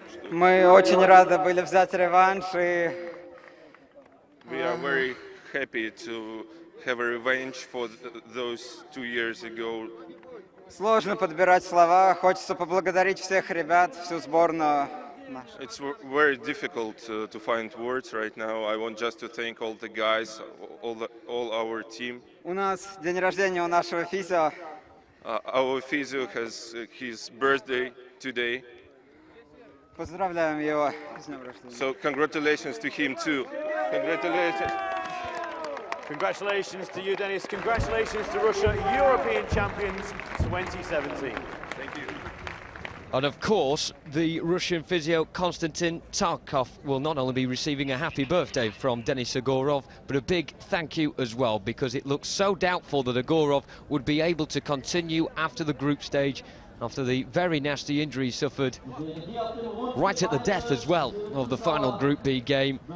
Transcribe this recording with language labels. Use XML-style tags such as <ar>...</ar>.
<ru>Мы очень рады были взять реванш, и</ru> <en>We are very happy to have a revenge for those 2 years ago.</en> <ru>сложно подбирать слова. Хочется поблагодарить всех ребят, всю сборную.</ru> <en>It's very difficult to find words right now. I want just to thank all the guys, all our team.</en> <ru>У нас день рождения у нашего физио.</ru> <en>Our physio has his birthday today.</en> <ru>Поздравляем его с днем рождения.</ru> <en>So congratulations to him too. Congratulations. Congratulations to you, Denis. Congratulations to Russia, European champions 2017. Thank you. And of course, the Russian physio Konstantin Tarkov will not only be receiving a happy birthday from Denis Agorov, but a big thank you as well, because it looks so doubtful that Agorov would be able to continue after the group stage, after the very nasty injury he suffered right at the death as well of the final Group B game.</en>